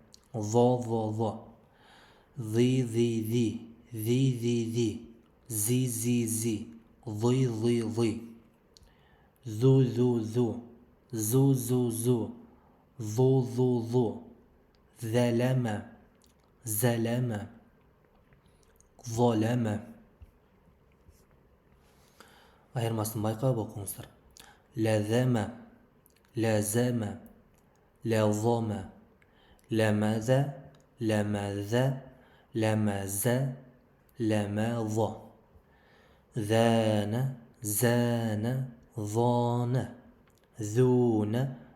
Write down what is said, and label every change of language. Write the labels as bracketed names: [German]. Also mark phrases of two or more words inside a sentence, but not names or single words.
[Kyrgyz] Зи. Зи. Zu. Zu. Zalama. Zalama. Айырмасын байкап окуңуздар. Lazama. Lazama. Lazama. Lamaza. Lamaza. Zana. Zana. Zuna.